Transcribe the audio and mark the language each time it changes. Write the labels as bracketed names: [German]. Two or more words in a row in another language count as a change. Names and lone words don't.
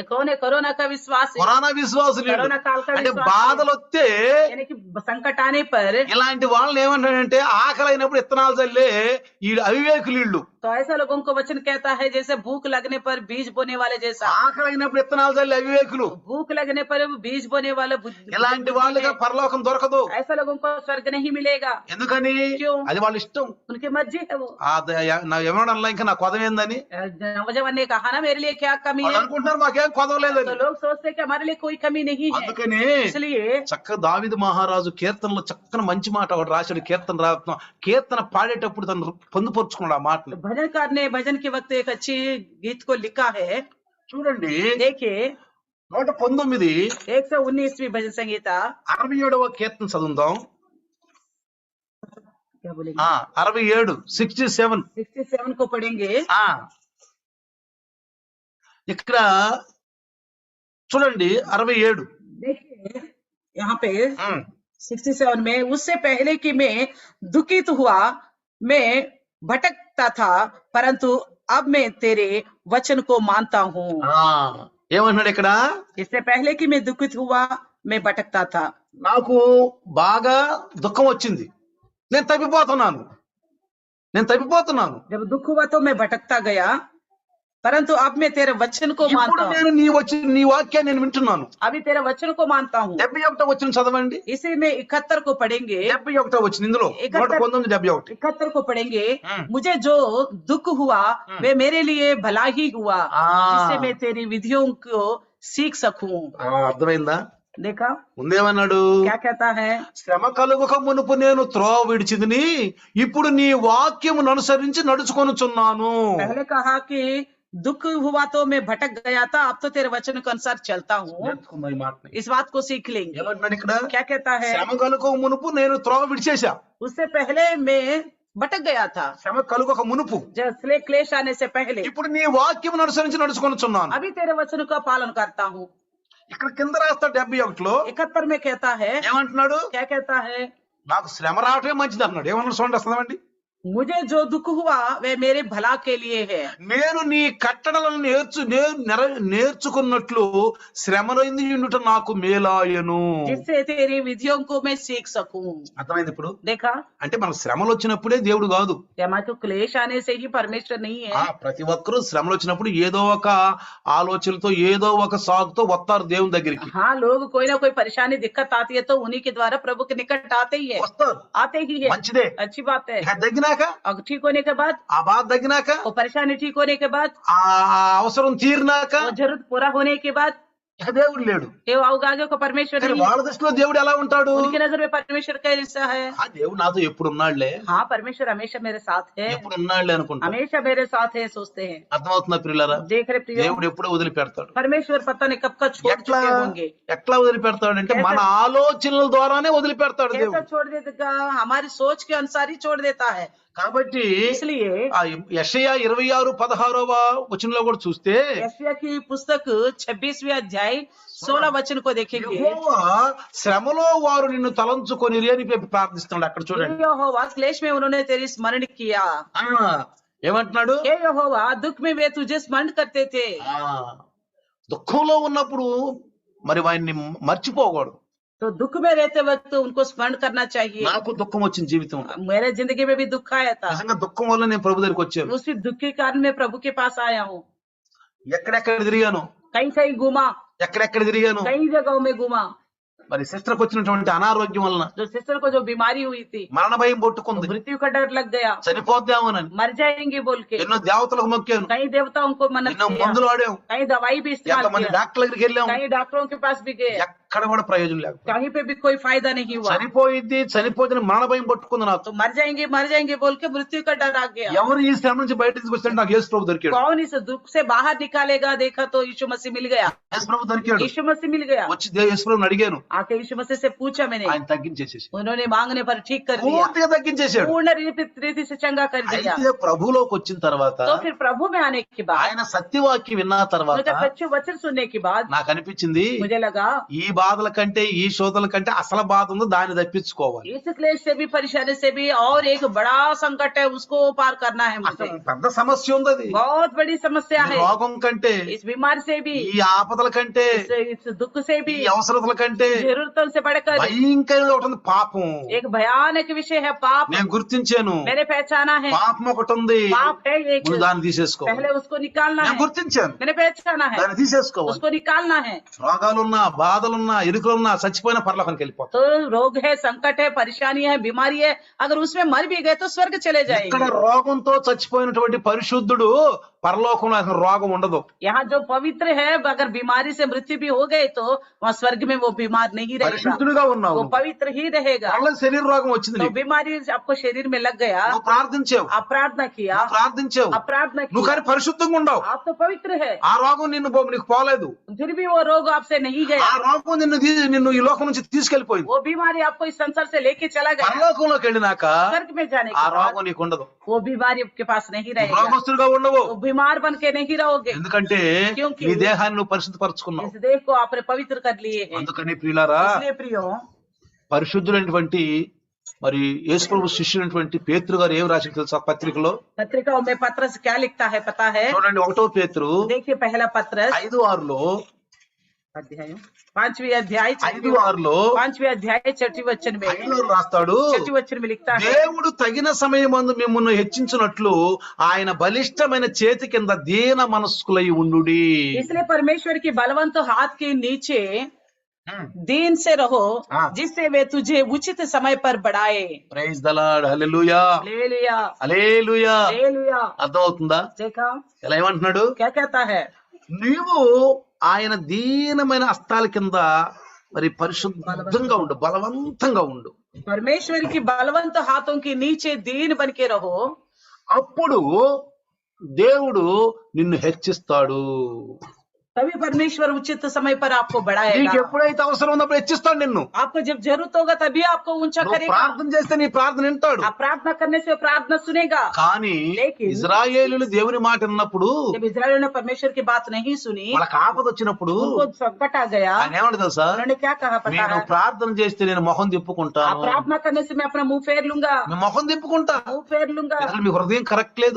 [Hindi] ये कौन है? कोरोना का विश्वास है। [Telugu] కరోనా విశ్వాసులు వీళ్ళు. కరోనా కాల का అంటే [Hindi] विश्वास [Telugu] బాధలు వస్తే [Hindi] यानी कि संकट आने पर [Telugu] ఇలాంటి వాళ్ళని ఏమంటాడంటే ఆకలి అయినప్పుడు ఇత్తనాలు చల్లే ఈ అవివేకులు వీళ్ళు. [Hindi] तो ऐसा लोगों को वचन कहता है जैसे भूख लगने पर बीज बोने वाले जैसा, [Telugu] ఆకలి అయినప్పుడు ఇత్తనాలు చల్లే అవివేకులు. [Hindi] भूख लगने पर बीज बोने वाले [Telugu] ఇలాంటి వాళ్ళకి పరలోకం దొరకదు. [Hindi] ऐसा लोगों को स्वर्ग नहीं मिलेगा। [Telugu] ఎందుకని? [Hindi] क्यों? [Telugu] అది వాళ్ళ ఇష్టం. [Hindi] उनकी मर्जी है वो। [Telugu] నా ఎవడల్లా ఇంకా నా కొదవేందని [Hindi] नौजवान ने कहा ना मेरे लिए क्या कमी [Telugu] వాళ్ళు [Hindi] है, [Telugu] అనుకుంటున్నారు మాకేం కొదవలేదని. [Hindi] तो लोग सोचते हैं कि हमारे लिए कोई कमी नहीं है। [Telugu] అందుకని [Hindi] इसलिए [Telugu] చక్కగా దావీదు మహారాజు కీర్తనలో చక్కని మంచి మాట ఒకటి రాశాడు. కీర్తన పాడేటప్పుడు తను పొందుపరుచుకున్నాడు ఆ మాటలు. [Hindi] भजनकार ने भजन के वक्त एक अच्छी गीत को लिखा है। [Telugu] చూడండి, [Hindi] देखिए 119 119वीं भजन संहिता [Telugu] 67వ కీర్తన చదువుదాం. [Hindi] क्या बोलेंगे? 67 67 67 को पढ़ेंगे। [Telugu] ఇక్కడ చూడండి 67. [Hindi] देखिए यहाँ पे 67 में, उससे पहले कि मैं दुखित हुआ, मैं भटकता था, परंतु अब मैं तेरे वचन को मानता हूँ। [Telugu] ఏమంటున్నాడు ఇక్కడ? [Hindi] इससे पहले कि मैं दुखित हुआ, मैं भटकता था। [Telugu] నాకు బాగా దుఃఖం వచ్చింది, నేను తప్పిపోతున్నాను. [Hindi] जब दुख हुआ तो मैं भटकता गया, परंतु अब मैं तेरे वचन को [Telugu] ఇప్పుడు [Hindi] मानता हूँ। [Telugu] నేను నీ వాక్యాన్ని నేను వింటున్నాను. [Hindi] अभी तेरे वचन को मानता हूँ। [Telugu] 71వ వచనం చదవండి. [Hindi] इसी में 71 को पढ़ेंगे। [Telugu] 71వ వచనం ఇందులో 119 71. [Hindi] 71 को पढ़ेंगे। मुझे जो दुख हुआ वे मेरे लिए भला ही हुआ, जिससे मैं तेरी विधियों को सीख सकूं। [Telugu] అర్థమైందా? [Hindi] देखा [Telugu] ముందేమన్నాడు? [Hindi] क्या कहता है? [Telugu] శ్రమ కలుగక మునుపు నేను త్రోవ విడిచిదిని, ఇప్పుడు నీ వాక్యమును అనుసరించి నడుచుకొనుచున్నాను. [Hindi] पहले कहा कि दुख हुआ तो मैं भटक गया था, अब तो तेरे वचन के अनुसार चलता हूँ। [Telugu] నేర్చుకుందాం ఈ మాటని. [Hindi] इस बात को सीख लेंगे। [Telugu] ఏమంటున్నాడు ఇక్కడ? [Hindi] क्या कहता है? [Telugu] శ్రమ కలుగక మునుపు నేను త్రోవ విడిచేశా. [Hindi] उससे पहले मैं भटक गया था, [Telugu] శ్రమ కలుగక మునుపు [Hindi] जब क्लेश आने से पहले। [Telugu] ఇప్పుడు నీ వాక్యం అనుసరించి నడుచుకొనుచున్నాను. [Hindi] अभी तेरे वचन का पालन करता हूँ। [Telugu] ఇక్కడ కింద రాస్తాడు 71లో [Hindi] 71 में कहता है, [Telugu] ఏమంటున్నాడు? [Hindi] क्या कहता है? [Telugu] నాకు శ్రమ రావటమే మంచిది అన్నాడు. ఏమన్నా చూడండి వస్తుందండి. [Hindi] मुझे जो दुख हुआ वह मेरे भला के लिए है। [Telugu] నేను నీ కట్టడలను నేర్చుకున్నట్లు శ్రమలో ఉండుట నాకు మేలాయను. [Hindi] जिससे तेरी विधियों को मैं सीख सकूं। [Telugu] అర్థమైంది ఇప్పుడు? [Hindi] देखा? [Telugu] అంటే మనకు శ్రమలు వచ్చినప్పుడే దేవుడు కాదు. [Hindi] हमारे को क्लेश आने से ही परमेश्वर नहीं है। [Telugu] ప్రతి ఒక్కరూ శ్రమలు వచ్చినప్పుడు ఏదో ఒక ఆలోచనతో ఏదో ఒక సాగుతో వస్తారు దేవుని దగ్గరికి. [Hindi] हाँ, लोग कोई ना कोई परेशानी दिक्कत आती है तो उन्हीं के द्वारा प्रभु के निकट आते ही है, [Telugu] వస్తారు. [Hindi] आते ही है। [Telugu] మంచిదే. [Hindi] अच्छी बात है। [Telugu] తగ్గినాక [Hindi] और ठीक होने के बाद, [Telugu] ఆ బాధ తగ్గినాక [Hindi] वो परेशानी ठीक होने के बाद, [Telugu] ఆ అవసరం తీరినాక [Hindi] वो जरूरत पूरा होने के बाद, [Telugu] ఇక దేవుడు లేడు. [Hindi] ये आगे को परमेश्वर [Telugu] కానీ [Hindi] नहीं। [Telugu] వాళ్ళ దృష్టిలో దేవుడు ఎలా ఉంటాడు? [Hindi] उनकी नजर में परमेश्वर कैसा है? [Telugu] ఆ దేవుడు నాతో ఎప్పుడు ఉన్నాడులే, [Hindi] हाँ, परमेश्वर हमेशा मेरे साथ है, [Telugu] ఎప్పుడు ఉన్నాడులే అనుకుంటా. [Hindi] हमेशा मेरे साथ है सोचते हैं। [Telugu] అర్థమవుతుందా ప్రియులారా? [Hindi] देख रहे प्रियो, [Telugu] దేవుడు ఎప్పుడో వదిలిపెడతాడు. [Hindi] परमेश्वर पता नहीं कब का छोड़ [Telugu] ఎట్లా [Hindi] चुके होंगे। [Telugu] ఎట్లా వదిలిపెడతాడు అంటే మన ఆలోచనల ద్వారానే వదిలిపెడతాడు [Hindi] कैसा [Telugu] దేవుడు. [Hindi] छोड़ देता? हमारी सोच के अनुसार ही छोड़ देता है। [Telugu] కాబట్టి [Hindi] इसलिए [Telugu] ఆ యెషయా 26:16వ వచనంలో కూడా చూస్తే [Hindi] यशायाह की पुस्तक 26वें अध्याय 16 वचन को देखेंगे। [Telugu] యెహోవా శ్రమలో వారు నిన్ను తలంచుకొనిరి అని ప్రార్థిస్తున్నాడు. అక్కడ చూడండి. [Hindi] यहोवा क्लेश में उन्होंने तेरी स्मरण किया। [Telugu] ఆ ఏమంటున్నాడు? [Hindi] हे यहोवा दुख में वे तुझे स्मरण करते थे। [Telugu] ఆ దుఃఖంలో ఉన్నప్పుడు మరి వారిని మర్చిపోకూడదు. [Hindi] तो दुख में रहते वक्त उनको स्मरण करना चाहिए। [Telugu] నాకు దుఃఖం వచ్చిన జీవితం [Hindi] मेरे जिंदगी में भी दुख आया था, [Telugu] నిజంగా దుఃఖం వల్ల నేను ప్రభు దగ్గరికి వచ్చాను. [Hindi] उसी दुख के कारण मैं प्रभु के पास आया हूँ। [Telugu] ఎక్కడెక్కడ తిరిగాను, [Hindi] कहीं कहीं घूमा, [Telugu] ఎక్కడెక్కడ తిరిగాను. [Hindi] कई जगहों में घूमा। [Telugu] మరి సిస్టర్కి వచ్చినటువంటి అనారోగ్యం వలన [Hindi] जो सिस्टर को जो बीमारी हुई थी, [Telugu] మరణ భయం పుట్టుకుంది. [Hindi] मृत्यु का डर लग गया, [Telugu] చనిపోద్దామోనని [Hindi] मर जाएंगे बोल के [Telugu] ఎన్నో దేవతలకు మొక్కాను, [Hindi] कई देवताओं को मन्नत [Telugu] ఎన్నో [Hindi] किया, [Telugu] మందులు వాడాం, [Hindi] कई दवाई भी इस्तेमाल [Telugu] ఎంతమంది [Hindi] किया, [Telugu] డాక్టర్ల దగ్గరికి వెళ్ళాం. [Hindi] कई डॉक्टरों के पास भी गए, [Telugu] ఎక్కడ కూడా ప్రయోజనం లేదు. [Hindi] कहीं पे भी कोई फायदा नहीं हुआ। [Telugu] చనిపోతే మరణ భయం పట్టుకుంది నాకు. [Hindi] तो मर जाएंगे बोल के मृत्यु का डर आ गया। [Telugu] ఎవరు ఈ శ్రమ నుంచి బయట తీసుకొస్తే నాకు యేసు ప్రభు దొరికాడు. [Hindi] कौन इस दुख से बाहर निकालेगा? देखा तो यीशु मसीह मिल गया, [Telugu] యేసు ప్రభు దొరికాడు. [Hindi] यीशु मसीह मिल गया। [Telugu] వచ్చి యేసు ప్రభుని అడిగాను, [Hindi] आके यीशु मसीह से पूछा मैंने, [Telugu] ఆయన తగ్గించేసేసి [Hindi] उन्होंने मांगने पर ठीक कर दिया, [Telugu] పూర్తిగా తగ్గించేశాడు. [Hindi] पूर्ण रीति से चंगा कर दिया। [Telugu] అయితే ప్రభులోకి వచ్చిన తర్వాత [Hindi] तो फिर प्रभु में आने के बाद, [Telugu] ఆయన సత్యవాక్యం విన్న తర్వాత [Hindi] उनका सच्चे वचन सुनने के बाद [Telugu] నాకు అనిపించింది [Hindi] मुझे लगा [Telugu] ఈ బాధల కంటే ఈ శోధల కంటే అసలు బాధ ఉందో దాన్ని తప్పించుకోవాలి. [Hindi] इस क्लेश से भी परेशानी से भी और एक बड़ा संकट है, उसको पार करना है मुझे। [Telugu] అసలు పెద్ద సమస్య ఉంది అది. [Hindi] बहुत बड़ी समस्या [Telugu] ఈ [Hindi] है, [Telugu] రోగం కంటే, [Hindi] इस बीमारी से भी, [Telugu] ఈ ఆపదల కంటే, [Hindi] इस दुख से भी, [Telugu] ఈ అవసరతల కంటే [Hindi] जरूरतों से बढ़कर [Telugu] భయంకరంగా ఒకటి ఉంది పాపం. [Hindi] एक भयानक विषय है पाप। [Telugu] నేను గుర్తించాను, [Hindi] मैंने पहचाना है [Telugu] పాపం ఒకటి ఉంది, [Hindi] पाप है एक, [Telugu] ముందు దాన్ని తీసేసుకో. [Hindi] पहले उसको निकालना [Telugu] నేను [Hindi] है। [Telugu] గుర్తించాను, [Hindi] मैंने पहचाना है [Telugu] దాన్ని తీసేసుకోవాలి. [Hindi] उसको निकालना है। [Telugu] రోగాలున్నా, బాధలున్నా, ఇరుకులున్నా చచ్చిపోయిన పరలోకానికి వెళ్ళిపోతాం. [Hindi] तो रोग है, संकट है, परेशानी है, बीमारी है, अगर उसमें मर भी गए तो स्वर्ग चले [Telugu] ఇక్కడ [Hindi] जाएंगे। [Telugu] రోగంతో చచ్చిపోయినటువంటి పరిశుద్ధుడు పరలోకంలో అసలు రోగం ఉండదు. [Hindi] यहाँ जो पवित्र है, अगर बीमारी से मृत्यु भी हो गए तो वहाँ स्वर्ग में वो बीमार नहीं रहेगा, [Telugu] పరిశుద్ధుడుగా ఉన్నావు, [Hindi] वो पवित्र ही रहेगा। [Telugu] వాళ్ళ శరీర రోగం వచ్చింది [Hindi] तो [Telugu] నీకు. [Hindi] बीमारी आपको शरीर में लग गया, [Telugu] నువ్వు ప్రార్థించావు, [Hindi] आप प्रार्थना किया, [Telugu] నువ్వు ప్రార్థించావు, [Hindi] अपराधना [Telugu] నువ్వు [Hindi] किया, [Telugu] కానీ పరిశుద్ధంగా ఉండవు. [Hindi] आप तो पवित्र है, [Telugu] ఆ రోగం నీకు పోలేదు. [Hindi] फिर भी वो रोग आपसे नहीं [Telugu] ఆ [Hindi] गया, [Telugu] రోగం నిన్ను ఈ లోకం నుంచి తీసుకెళ్లిపోయింది. [Hindi] वो बीमारी आपको इस संसार से लेके चला गया। [Telugu] పరలోకంలోకి వెళ్ళినాక [Hindi] स्वर्ग में जाने [Telugu] ఆ [Hindi] के बाद [Telugu] రోగం నీకు ఉండదు. [Hindi] वो बीमारी आपके पास नहीं रहेगा, [Telugu] రోగస్తులుగా ఉండవు. [Hindi] वो बीमार बन के नहीं रहोगे, [Telugu] ఎందుకంటే [Hindi] क्योंकि [Telugu] నీ దేహాన్ని నువ్వు పరిశుద్ధపరచుకున్నావు. [Hindi] इस देह को आपने पवित्र कर लिए हैं। [Telugu] అందుకని ప్రియులారా, [Hindi] इसलिए प्रियो, [Telugu] పరిశుద్ధులైనటువంటి మరి యేసు ప్రభు శిష్యులైనటువంటి పేతురు గారు ఏం రాసి తెలుసా పత్రికలో? [Hindi] पत्रिकाओं में पत्रस क्या लिखता है पता है? [Telugu] చూడండి, 1వ పేతురు [Hindi] देखिए पहला पत्रस [Telugu] 5:6లో, [Hindi] अध्याय 5वें अध्याय [Telugu] 5:6లో [Hindi] 5वें अध्याय 6वें वचन में [Telugu] 5లో రాస్తాడు, [Hindi] 6वें वचन में लिखता है, [Telugu] దేవుడు తగిన సమయమందు మిమ్మును హెచ్చించునట్లు ఆయన బలిష్టమైన చేతి కింద దీన మనస్కులై ఉండుడి. [Hindi] इसलिए परमेश्वर की बलवंत हाथ के नीचे दीन से रहो, हाँ। जिससे वे तुझे उचित समय पर बढ़ाए। [English] Praise the Lord, [Telugu] హల్లెలూయా, [Hindi] हालेलुया, [Telugu] హల్లెలూయా. [Hindi] हालेलూया। [Telugu] అర్థమవుతుందా? [Hindi] देखा [Telugu] ఎలా ఏమంటున్నాడు? [Hindi] क्या कहता है? [Telugu] నీవు ఆయన దీనమైన హస్తాల కింద మరి పరిశుద్ధంగా ఉండు, బలవంతంగా ఉండు. [Hindi] परमेश्वर की बलवंत हाथों के नीचे दीन बन के रहो, [Telugu] అప్పుడు దేవుడు నిన్ను హెచ్చిస్తాడు. [Hindi] तभी परमेश्वर उचित समय पर आपको [Telugu] నీకు [Hindi] बढ़ाएगा। [Telugu] ఎప్పుడైతే అవసరం ఉన్నప్పుడు హెచ్చిస్తాడు నిన్ను. [Hindi] आपको जब जरूरत होगा तभी आपको ऊंचा [Telugu] నువ్వు [Hindi] करेगा। [Telugu] ప్రార్థన చేస్తే నీ ప్రార్థన వింటాడు. [Hindi] आप प्रार्थना करने से वो प्रार्थना सुनेगा। [Telugu] కానీ లేకిన్ ఇజ్రాయేలీయులు దేవుని మాట విన్నప్పుడు, [Hindi] जब इजराइलियों ने परमेश्वर की बात नहीं सुनी, [Telugu] వాళ్ళకి ఆపద వచ్చినప్పుడు [Hindi] उनको संकट आ गया, [Telugu] ఆయన ఏమంటాడు తెలుసా? [Hindi] उन्होंने क्या कहा पता [Telugu] నేను [Hindi] है? [Telugu] ప్రార్థన చేస్తే నేను మొహం [Hindi] आप [Telugu] తిప్పుకుంటాను. [Hindi] प्रार्थना करने से मैं अपना मुंह फेर लूंगा, [Telugu] నేను మొహం తిప్పుకుంటా. [Hindi] मुंह फेर लूंगा, [Telugu] అసలు మీ హృదయం కరెక్ట్ లేదు,